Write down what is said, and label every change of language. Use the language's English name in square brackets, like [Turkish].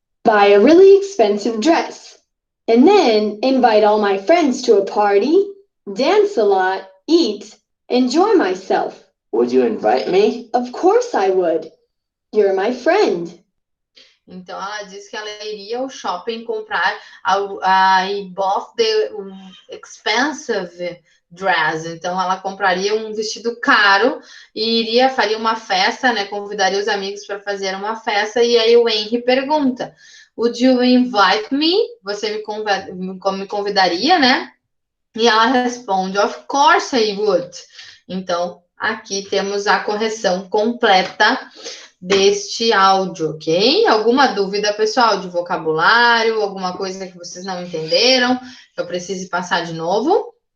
[English] Buy a really expensive dress. And then invite all my friends to a party, dance a lot, eat, enjoy myself. Would you invite me? Of course I would. You're my friend. [Portuguese] Então, ela disse que ela iria ao shopping comprar a [English] bought the expensive dress. [Portuguese] Então, ela compraria um vestido caro e faria uma festa, né? Convidaria os amigos para fazer uma festa. E aí o Henry pergunta, [English] would you invite me? [Portuguese] Você me convidaria, né? E ela responde, [English] of course I would. [Portuguese] Então, aqui temos a correção completa deste áudio, ok? Alguma dúvida, pessoal, de vocabulário, alguma coisa que vocês não entenderam, que eu precise passar de novo?